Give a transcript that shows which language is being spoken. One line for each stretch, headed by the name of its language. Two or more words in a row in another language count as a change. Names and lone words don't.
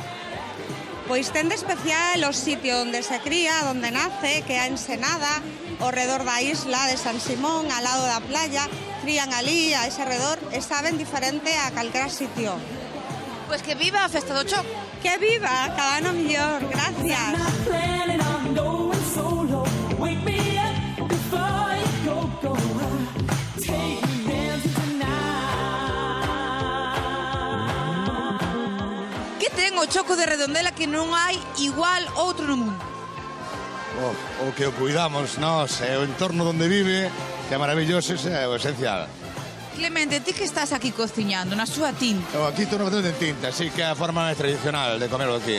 Galician: Pois ten de especial o sitio onde se cría, onde nace, que é a Ensenada, ao redor da isla de San Simón, ao lado da playa, crían ali, a ese redor, e saben diferente a calquera sitio. Pois que viva a Festa do Choco. Que viva, cada ano millor, gracias.
English: Not planning on going solo. Wake me up before you go. Take me dancing tonight.
Galician: Que ten o Choco de Redondela que non hai igual outro no mundo? O que o cuidamos nós e o entorno onde vive, que é maravilloso, é o esencial. Clemente, ti que estás aquí cociñando na súa tinta, Aquí estou facendo en tinta, así que é a forma máis tradicional de comerlo aquí.